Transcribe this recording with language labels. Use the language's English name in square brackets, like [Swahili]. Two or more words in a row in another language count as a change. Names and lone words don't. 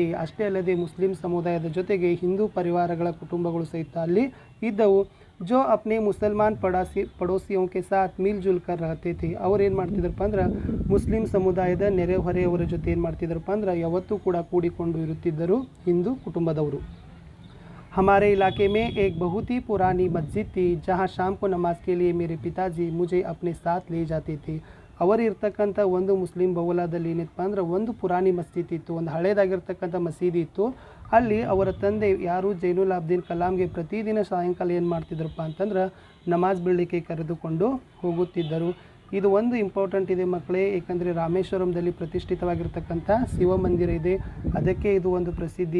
[Kannada] ಅಷ್ಟೇ ಅಲ್ಲದೆ ಮುಸ್ಲಿಂ ಸಮುದಾಯದ ಜೊತೆಗೆ ಹಿಂದೂ ಪರಿವಾರಗಳ ಕುಟುಂಬಗಳು ಸಹಿತ ಅಲ್ಲಿ ಇದ್ದವು. [Hindi] जो अपने मुसलमान पड़ोसियों के साथ मिल जुल कर रहते थे. [Kannada] ಅವ್ರು ಏನು ಮಾಡ್ತಿದ್ರಪ್ಪ ಅಂದ್ರೆ ಮುಸ್ಲಿಂ ಸಮುದಾಯದ ನೆರೆಹೊರೆಯವರ ಜೊತೆ ಏನು ಮಾಡ್ತಿದ್ರಪ್ಪ ಅಂದ್ರೆ ಯಾವತ್ತೂ ಕೂಡ ಕೂಡಿಕೊಂಡು ಇರುತ್ತಿದ್ದರು ಹಿಂದೂ ಕುಟುಂಬದವರು. [Hindi] हमारे इलाके में एक बहुत ही पुरानी मस्जिद थी, जहाँ शाम को नमाज के लिए मेरे पिताजी मुझे अपने साथ ले जाते थे. [Kannada] ಅವರು ಇರ್ತಕ್ಕಂಥ ಒಂದು ಮುಸ್ಲಿಂ ಬಹುಲಾದಲ್ಲಿ ಏನಪ್ಪ ಅಂದ್ರೆ ಒಂದು [Hindi] पुरानी मस्जिद [Kannada] ಇತ್ತು, ಒಂದು ಹಳೇದಾಗಿರ್ತಕ್ಕಂಥ ಮಸೀದಿ ಇತ್ತು. ಅಲ್ಲಿ ಅವರ ತಂದೆ ಯಾರು ಜೈನುಲ್ ಅಬ್ದೀನ್ ಕಲಾಂಗೆ ಪ್ರತಿದಿನ ಸಾಯಂಕಾಲ ಏನು ಮಾಡ್ತಿದ್ರಪ್ಪ ಅಂತಂದ್ರೆ ನಮಾಜ್ ಬೀಳಲಿಕ್ಕೆ ಕರೆದುಕೊಂಡು ಹೋಗುತ್ತಿದ್ದರು. ಇದು ಒಂದು ಇಂಪಾರ್ಟೆಂಟ್ ಇದೆ ಮಕ್ಕಳೇ, ಏಕೆಂದರೆ ರಾಮೇಶ್ವರಂದಲ್ಲಿ ಪ್ರತಿಷ್ಠಿತವಾಗಿರ್ತಕ್ಕಂಥ ಶಿವ ಮಂದಿರ ಇದೆ, ಅದಕ್ಕೆ ಇದು ಒಂದು ಪ್ರಸಿದ್ಧಿ.